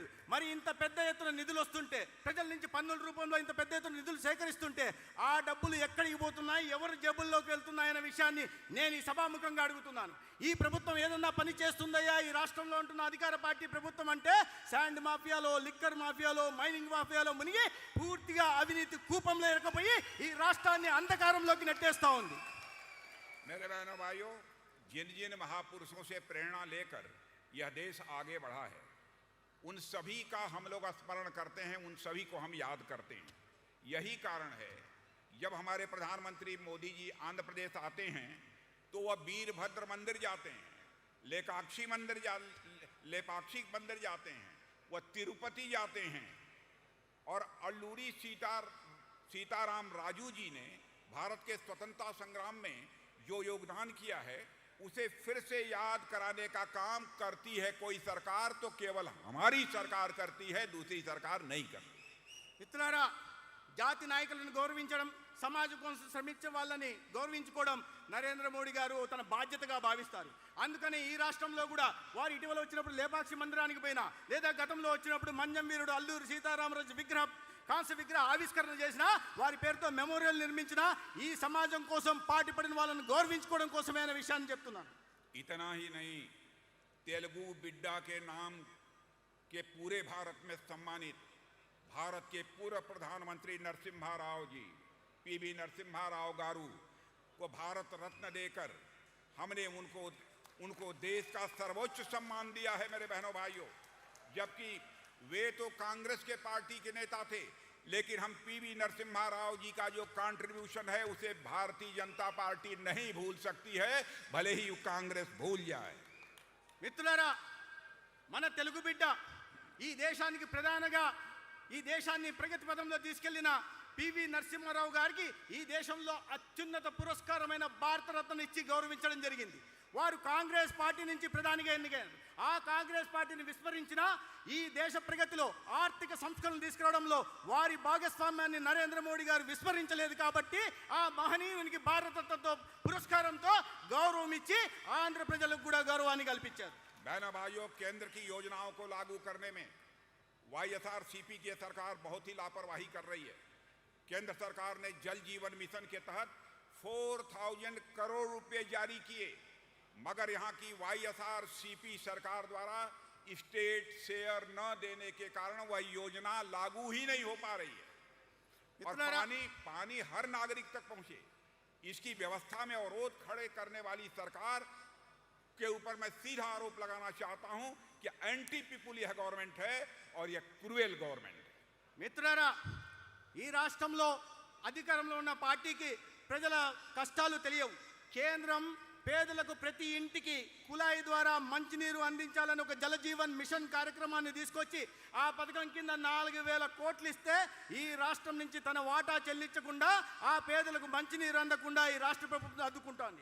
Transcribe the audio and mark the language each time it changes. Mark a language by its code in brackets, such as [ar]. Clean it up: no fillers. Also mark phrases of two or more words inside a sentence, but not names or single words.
[te] మరి ఇంత పెద్ద ఎత్తున నిధులు వస్తుంటే, ప్రజల నుంచి పన్నుల రూపంలో ఇంత పెద్ద ఎత్తున నిధులు సేకరిస్తుంటే ఆ డబ్బులు ఎక్కడికి పోతున్నాయి, ఎవరి జేబుల్లోకి వెళ్తున్నాయనే విషయాన్ని నేను ఈ సభాముఖంగా అడుగుతున్నాను. ఈ ప్రభుత్వం ఏదన్నా పని చేస్తుందయ్యా ఈ రాష్ట్రంలో ఉంటున్న అధికార పార్టీ ప్రభుత్వం అంటే శాండ్ మాఫియాలో, లిక్కర్ మాఫియాలో, మైనింగ్ మాఫియాలో మునిగి పూర్తిగా అవినీతి కూపంలో ఇరకపోయి ఈ రాష్ట్రాన్ని అంధకారంలోకి నెట్టేస్తా ఉంది. [hi] मेरे बहनों भाइयों, जिन जिन महापुरुषों से प्रेरणा लेकर यह देश आगे बढ़ा है उन सभी का हम लोग स्मरण करते हैं, उन सभी को हम याद करते हैं. यही कारण है जब हमारे प्रधानमंत्री मोदी जी आंध्र प्रदेश आते हैं तो वह वीरभद्र मंदिर जाते हैं, लेपाक्षी मंदिर जाते हैं, वह तिरुपति जाते हैं और अल्लूरी सीताराम राजू जी ने भारत के स्वतंत्रता संग्राम में जो योगदान किया है उसे फिर से याद कराने का काम करती है कोई सरकार तो केवल हमारी सरकार करती है, दूसरी सरकार नहीं करती. [te] మిత్రులారా, జాతి నాయకులను గౌరవించడం, సమాజం కోసం శ్రమించే వాళ్ళని గౌరవించుకోవడం నరేంద్ర మోడీ గారు తన బాధ్యతగా భావిస్తారు. అందుకని ఈ రాష్ట్రంలో కూడా వారు ఇటీవల వచ్చినప్పుడు లేపాక్షి మందిరానికి పోయినా, లేదా గతంలో వచ్చినప్పుడు మంజం వీరుడు అల్లూరి సీతారామరాజు కాంస్య విగ్రహ ఆవిష్కరణ చేసిన, వారి పేరుతో మెమోరియల్ నిర్మించిన ఈ సమాజం కోసం పాటుపడిన వాళ్ళని గౌరవించుకోవడం కోసమే అనే విషయాన్ని చెప్తున్నాను. [hi] इतना ही नहीं, [te] తెలుగు బిడ్డ [hi] के नाम के पूरे भारत में सम्मानित भारत के पूर्व प्रधानमंत्री नरसिम्हा राव जी, पीवी नरसिम्हा राव गारू को भारत रत्न देकर हमने उनको देश का सर्वोच्च सम्मान दिया है. मेरे बहनों भाइयों, जबकि वे तो कांग्रेस के पार्टी के नेता थे, लेकिन हम पीवी नरसिम्हा राव जी का जो कंट्रीब्यूशन है उसे भारतीय जनता पार्टी नहीं भूल सकती है, भले ही कांग्रेस भूल जाए. [te] మిత్రులారా, మన తెలుగు బిడ్డ ఈ దేశానికి ప్రధానంగా ఈ దేశాన్ని ప్రగతి పథంలో తీసుకెళ్లిన పివి నరసింహారావు గారికి ఈ దేశంలో అత్యున్నత పురస్కారమైన భారతరత్న ఇచ్చి గౌరవించడం జరిగింది. వారు కాంగ్రెస్ పార్టీ నుంచి ప్రధానిగా ఎన్నికయ్యారు. ఆ కాంగ్రెస్ పార్టీని విస్మరించిన ఈ దేశ ప్రగతిలో ఆర్థిక సంస్కరణలు తీసుకురావడంలో వారి భాగస్వామ్యాన్ని నరేంద్ర మోడీ గారు విస్మరించలేదు. కాబట్టి ఆ మహనీయునికి భారతరత్న పురస్కారంతో గౌరవం ఇచ్చి ఆంధ్ర ప్రజలకు కూడా గౌరవాన్ని కల్పించారు. [hi] बहनों भाइयों, केंद्र की योजनाओं को लागू करने में वाईएसआरसीपी की सरकार बहुत ही लापरवाही कर रही है। केंद्र सरकार ने जल जीवन मिशन के तहत 4000 करोड़ रुपए जारी किए, मगर यहां की वाईएसआरसीपी सरकार द्वारा [en] state share [hi] न देने के कारण वह योजना लागू ही नहीं हो पा रही है। और पानी हर नागरिक तक पहुंचे, इसकी व्यवस्था में अवरोध खड़े करने वाली सरकार के ऊपर मैं सीधा आरोप लगाना चाहता हूं कि [en] anti people [hi] यह गवर्नमेंट है और यह [en] cruel government [hi] है। [te] మిత్రులారా, ఈ రాష్ట్రంలో అధికారంలో ఉన్న పార్టీకి ప్రజల కష్టాలు తెలియవు. కేంద్రం పేదలకు ప్రతి ఇంటికి కుళాయి ద్వారా మంచినీరు అందించాలని ఒక జలజీవన్ మిషన్ కార్యక్రమాన్ని తీసుకొచ్చి ఆ పథకం కింద 4000 కోట్లు ఇస్తే ఈ రాష్ట్రం నుంచి తన వాటా చెల్లించకుండా ఆ పేదలకు మంచినీరు అందకుండా ఈ రాష్ట్ర ప్రభుత్వం అడ్డుకుంటోంది.